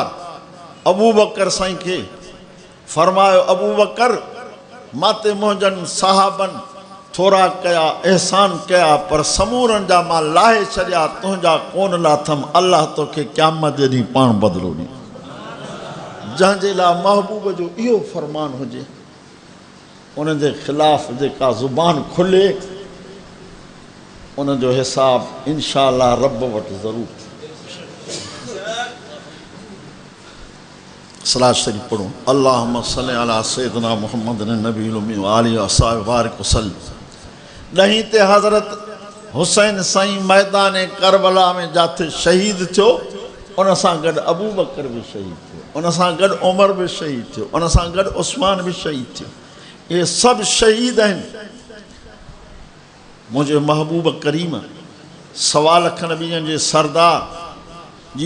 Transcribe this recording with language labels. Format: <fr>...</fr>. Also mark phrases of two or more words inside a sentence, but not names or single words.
<sd>अबू बकर साईं खे फरमायो अबू बकर मां ते मुंहिंजनि साहबनि थोरा कया एहसान कया पर समूरनि जा मां लाहे छॾिया तुंहिंजा कोन लाथमि अलाह तोखे क़यामत जे ॾींहुं पाण बदिलो ॾी जंहिंजे लाइ महबूब जो इहो फरमान हुजे उन जे ख़िलाफ़ जेका ज़ुबान खुले उन जो हिसाब</sd> <ar>إن شاء الله</ar> <sd>रब वटि ज़रूरु सलात शरीफ़ पढ़ो</sd> <ar>اللهم صل على سيدنا محمد النبي الأمي وآله وأصحابه بارك وسلم</ar> <sd>10 ते हज़रत हुसैन साईं मैदान करबला में जाते शहीद थियो उन सां गॾु अबू बकर बि शहीद थियो उन सां गॾु उमर बि शहीद थियो उन सां गॾु उस्मान बि शहीद थियो</sd> <ur>یہ سب</ur> <sd>शहीद आहिनि मुंहिंजे महबूब करीम 1.25 लख नबियनि जे सरदार जी</sd>